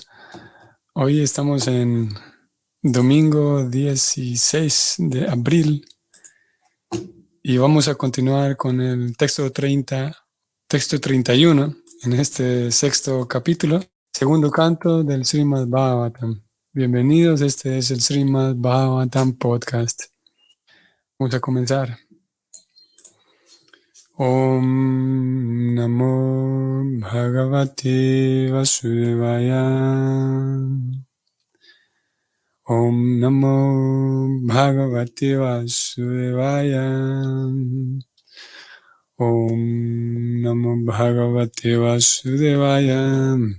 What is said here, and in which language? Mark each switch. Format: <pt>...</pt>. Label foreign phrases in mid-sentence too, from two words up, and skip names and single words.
<es>Hoy estamos en domingo 16 de abril y vamos a continuar con el texto 31 en este sexto capítulo, segundo canto del Srimad Bhagavatam. Bienvenidos, este es el Srimad Bhagavatam Podcast. Vamos a comenzar.</es> <sa>Om Namo Bhagavate Vasudevaya. Om Namo Bhagavate Vasudevaya. Om Namo Bhagavate Vasudevaya.</sa>